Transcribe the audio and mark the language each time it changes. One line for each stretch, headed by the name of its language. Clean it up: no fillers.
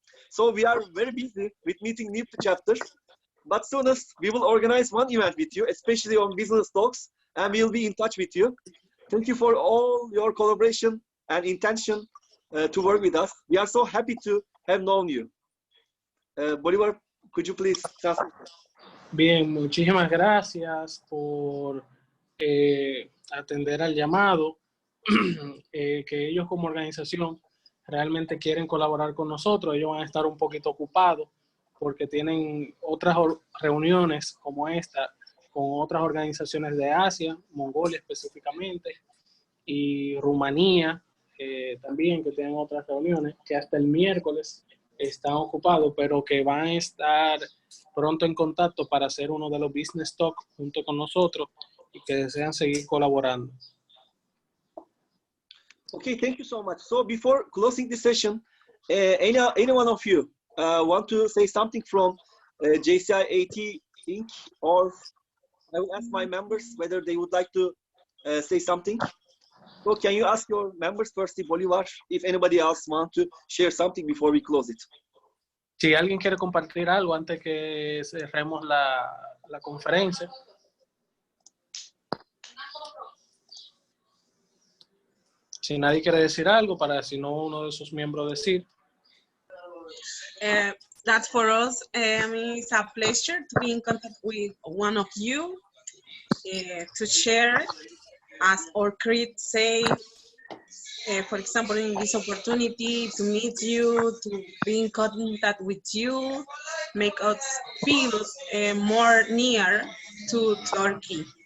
English: So we are very busy with meeting new chapters, but soonest we will organize one event with you, especially on business talks, and we will be in touch with you. Thank you for all your collaboration and intention to work with us. We are so happy to have known you. Bolivar, could you please translate?
Spanish: Bien, muchísimas gracias por atender al llamado, que ellos como organización realmente quieren colaborar con nosotros. Ellos van a estar un poquito ocupados porque tienen otras reuniones como esta con otras organizaciones de Asia, Mongolia específicamente, y Rumanía también, que tienen otras reuniones, que hasta el miércoles están ocupados, pero que van a estar pronto en contacto para hacer uno de los business talk junto con nosotros y que desean seguir colaborando.
English: Okay, thank you so much. So before closing the session, any one of you want to say something from JCI AT Inc., or I will ask my members whether they would like to say something. So can you ask your members firstly, Bolivar, if anybody else want to share something before we close it?
Spanish: Si alguien quiere compartir algo antes que cerremos la conferencia. Si nadie quiere decir algo, para si no uno de sus miembros decir.
English: That's for us. I mean, it's a pleasure to be in contact with one of you, to share, as our creed say, for example, in this opportunity to meet you, to be in contact with you, make us feel more near to Turkey.